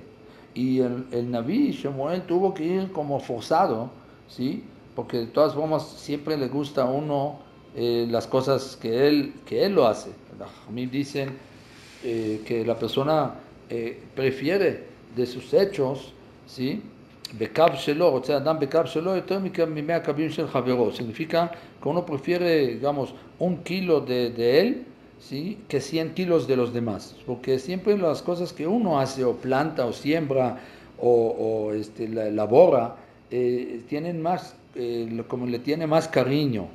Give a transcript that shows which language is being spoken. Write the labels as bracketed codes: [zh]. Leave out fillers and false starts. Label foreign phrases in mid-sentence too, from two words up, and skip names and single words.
[es] Y el Naví Shemuel tuvo que ir como forzado, ¿sí?, porque de todas formas siempre le gusta a uno las cosas que él lo hace. A mí dicen que la persona prefiere de sus hechos, ¿sí?, [he] בקו שלו, רוצה אדם בקו שלו יותר מ100 קווים של חברו. [es] Significa que uno prefiere, digamos, 1 kilo de él, ¿sí?, que 100 kilos de los demás. Porque siempre las cosas que uno hace, o planta, o siembra, o labora, tienen más, como le tiene más cariño.